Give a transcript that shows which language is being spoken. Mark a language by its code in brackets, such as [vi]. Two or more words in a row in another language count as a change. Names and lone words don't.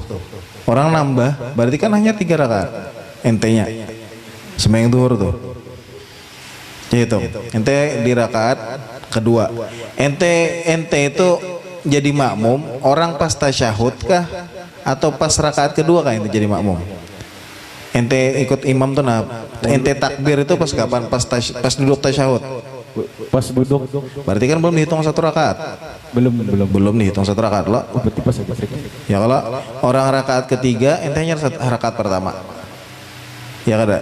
[id] Orang nambah, berarti kan hanya 3 rakaat entenya. Sembahyang zuhur tuh. Gitu. Ente di rakaat kedua. Ente itu jadi makmum orang pas tasyahud kah atau pas rakaat kedua kah ente jadi makmum? Ente ikut imam tuh nah, ente takbir itu pas kapan? Pas duduk tasyahud. Pas duduk. Berarti kan belum dihitung 1 rakaat. Belum dihitung 1 rakaat lo. Berarti pas. Ya kalau orang rakaat ketiga ente hanya rakaat pertama. [bjn] Ya kada.